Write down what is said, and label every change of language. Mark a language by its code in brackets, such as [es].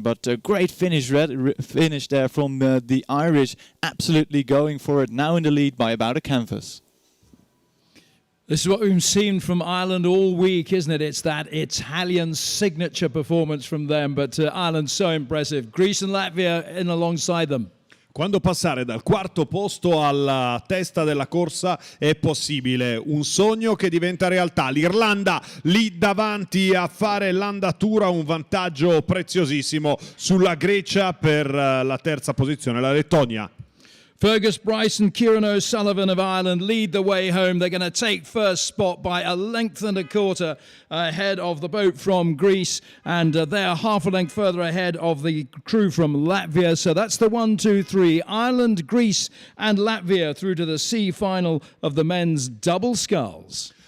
[en] But a great finish there from the Irish, absolutely going for it, now in the lead by about a canvas. This is what we've seen from Ireland all week, isn't it? It's that Italian signature performance from them, but Ireland so impressive. Greece and Latvia in alongside them. [it] Quando passare dal quarto posto alla testa della corsa è possibile, un sogno che diventa realtà. L'Irlanda lì davanti a fare l'andatura, un vantaggio preziosissimo sulla Grecia per la terza posizione, la Lettonia. [en] Fergus Bryce and Kieran O'Sullivan of Ireland lead the way home. They're going to take first spot by a length and a quarter ahead of the boat from Greece, and they're half a length further ahead of the crew from Latvia. So that's the 1, 2, 3. Ireland, Greece and Latvia through to the C final of the men's double sculls.